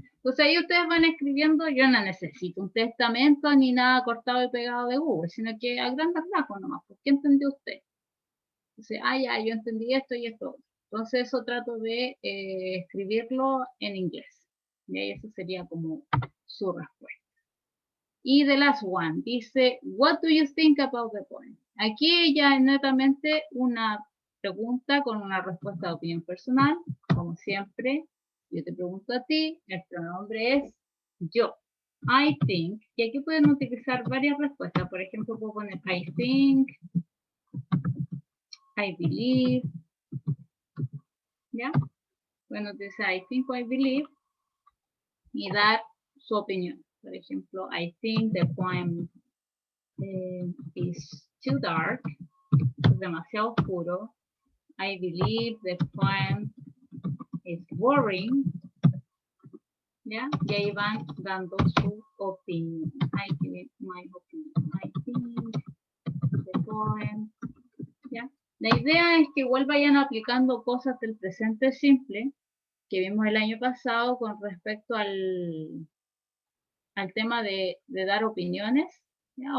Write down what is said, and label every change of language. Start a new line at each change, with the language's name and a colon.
Spanish: Entonces ahí ustedes van escribiendo, yo no necesito un testamento ni nada cortado y pegado de Google, sino que a grandes rasgos nomás, ¿por qué entendió usted? Entonces, ya, yo entendí esto y esto. Entonces, eso trato de escribirlo en inglés. Y eso sería como su respuesta.
English: Y the last one dice, what do you think about the poem?
Spanish: Aquí ya es netamente una pregunta con una respuesta de opinión personal, como siempre. Yo te pregunto a ti, el pronombre es yo. I think, y aquí pueden utilizar varias respuestas. Por ejemplo, puedo poner
English: I think, I believe,
Spanish: ¿ya? Pueden utilizar I think o I believe y dar su opinión. Por ejemplo,
English: I think the poem is too dark,
Spanish: es demasiado oscuro.
English: I believe the poem is boring.
Spanish: ¿Ya? Y ahí van dando su opinión.
English: I give my opinion. I think the poem. ¿Ya?
Spanish: La idea es que igual vayan aplicando cosas del presente simple que vimos el año pasado con respecto al tema de dar opiniones, ¿ya?